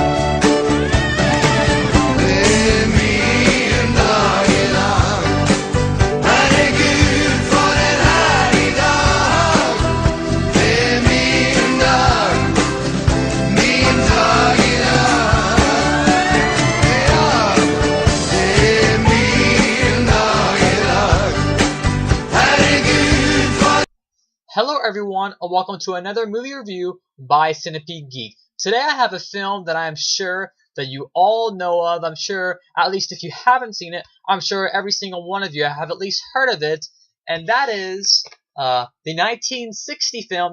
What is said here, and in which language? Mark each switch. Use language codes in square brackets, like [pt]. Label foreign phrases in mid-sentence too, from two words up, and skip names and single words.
[no] Det min dag i dag, herregud for en herlig dag. Det min dag i dag. Ja, det min dag i dag, herregud for. [en] Hello everyone, and welcome to another movie review by Centipede Geek. Today I have a film that I am sure that you all know of. I'm sure, at least if you haven't seen it, I'm sure every single one of you have at least heard of it. And that is the 1960 film.